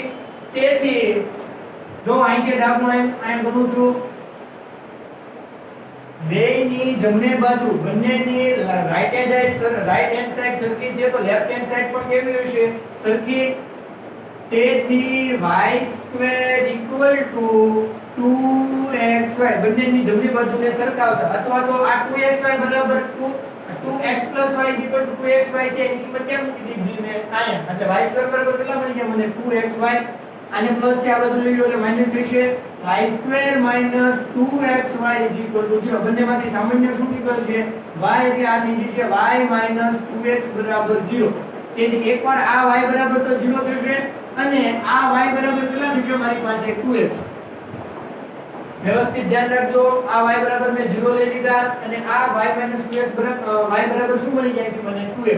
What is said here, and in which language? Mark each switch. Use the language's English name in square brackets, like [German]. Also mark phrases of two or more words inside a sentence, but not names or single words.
[Gujarati] તેથી જો અહીંથી ડાબનું અહીં ગણું છું, બેયની જમણી બાજુ બંનેની [English] right hand side [Gujarati] સરખી છે તો [English] left hand side [Gujarati] પણ કેવી હશે? સરખી. તેથી [English] y square equal to 2xy [Gujarati] બંનેની જમણી બાજુને સરખાવતા અથવા તો આ 2xy બરાબર [English] 2x plus y is equal to 2xy [Gujarati] છે એની કિંમત કેમ મૂકી દીધી મેં અહીંયા? એટલે [English] y square [Gujarati] બરાબર કેટલા મળી ગયા મને? 2xy. આને પ્લસ છે આ બાજુ લઈ લો એટલે માઈનસ થશે. [English] y square minus 2xy is equal to 0. [Gujarati] બંનેમાંથી સામાન્ય શું નીકળશે? y એટલે આ થઈ જશે [English] y minus 2x [Gujarati] બરાબર 0. તેથી એકવાર આ y બરાબર તો 0 થશે અને આ y બરાબર કેટલા થશે મારી પાસે? 2x. વ્યવસ્થિત ધ્યાન રાખજો. આ y બરાબર મેં 0 લઈ લીધા અને આ y 2x બરાબર y બરાબર શું મળી જાય કે મને? 2x.